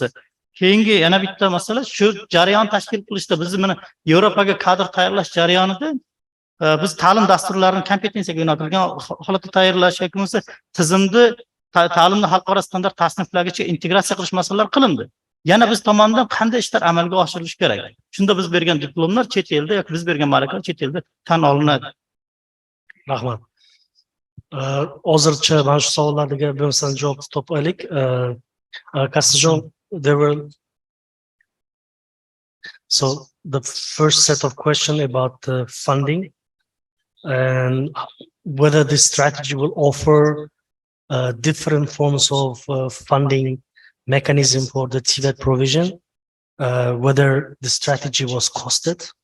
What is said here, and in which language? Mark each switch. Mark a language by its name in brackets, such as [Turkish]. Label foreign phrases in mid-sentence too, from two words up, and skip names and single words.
[Uzbek] Keyingi yana bitta masala shu jarayon tashkil qilishda biz mana Yevropaga kadr tayyorlash jarayonida biz ta'lim dasturlarini kompetensiyaga yo'naltirilgan holatda tayyorlash yoki bo'lmasa tizimni ta'limni xalqaro standart tasniflagicha integratsiya qilish masalalar qilindi. Yana biz tomonidan qanday ishlar amalga oshirilishi kerak? Shunda biz bergan diplomlar chet elda yoki biz bergan malakalar chet elda tan olinadi. Rahmat. Hozircha mana shu savollarga bo'lmasam javob topaylik. Kassajon, [English] there were so the first set of questions about funding and whether this strategy will offer different forms of funding mechanism for the TVET provision, whether the strategy was costed,